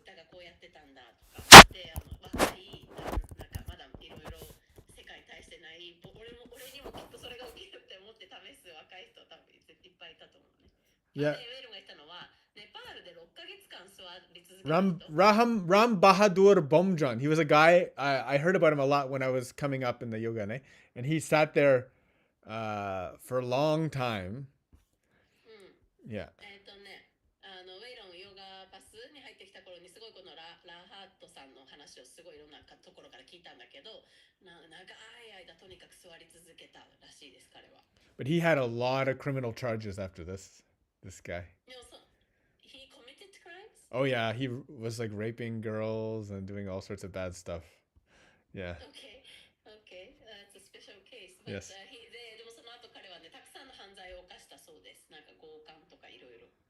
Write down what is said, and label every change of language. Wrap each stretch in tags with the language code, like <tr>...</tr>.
<ja>んだとかで、若いなんかまだいろいろ世界に対してない俺にもきっとそれが起きるって思って試す若い人多分いっぱいいたと思うね。</ja> <en>Yeah.</en> <ja>でウェイロンが言ったのはネパールで6ヶ月間座り続けた人。</ja> <en>Ram Bahadur Bomjon. He was a guy I heard about him a lot when I was coming up in the yoga, ne? And he sat there for a long time.</en> <ja>うん。</ja> <en>Yeah.</en> <ja>ウェイロンヨガパスに入ってきた頃にすごいこのラハートさんの話をすごいいろんなところから聞いたんだけど、長い間とにかく座り続けたらしいです彼は。</ja> <en>But he had a lot of criminal charges after this guy. でもhe committed crimes? Oh yeah, he was like raping girls and doing all sorts of bad stuff. Yeah. Okay, that's a special case. But, Yes.</en> <ja>でもその後彼はね、たくさんの犯罪を犯したそうです。なんか強姦とかいろいろ。</ja>